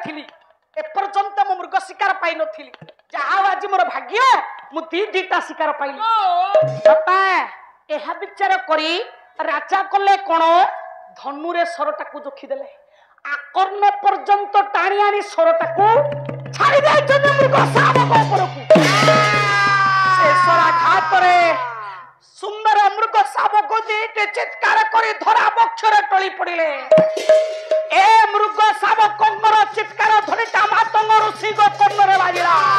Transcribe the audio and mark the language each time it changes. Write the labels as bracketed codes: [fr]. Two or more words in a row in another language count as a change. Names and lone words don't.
[or] ଥିଲି ଏପର୍ଯ୍ୟନ୍ତ ମୁ ମୃଗ ଶିକାର ପାଇ ନଥିଲି ଯାହା ଆଜ ମୋର ଭାଗ୍ୟ ମୁ ଦିଟା ଶିକାର ପାଇଲି ବାପା ଏହା ବିଚାର କରି ରାଜା କଲେ କୋନ ଧନୁ ରେ ସରଟାକୁ ଯୋଖି ଦେଲେ ଆକର୍ଣ୍ଣ ପର୍ଯ୍ୟନ୍ତ ଟାଣି ଆଣି ସରଟାକୁ ଛାଡ଼ି ଦେ ଜଣେ ମୃଗ ଶାବକ ଉପରକୁ ଶେଷର ଘାତ ରେ ସୁନ୍ଦର ମୃଗ ଶାବକ ଦିଟେ ଚିତ୍କାର କରି ଧରା ବକ୍ଷରେ ଢଳି ପଡ଼ିଲେ ଏ ମୃଗ ଶାବକଙ୍କର ଚିତ୍କାର ଧ୍ୱନି ମାତଙ୍ଗ ଋଷି ଗୋ କର୍ଣ୍ଣରେ ବାଜିଲା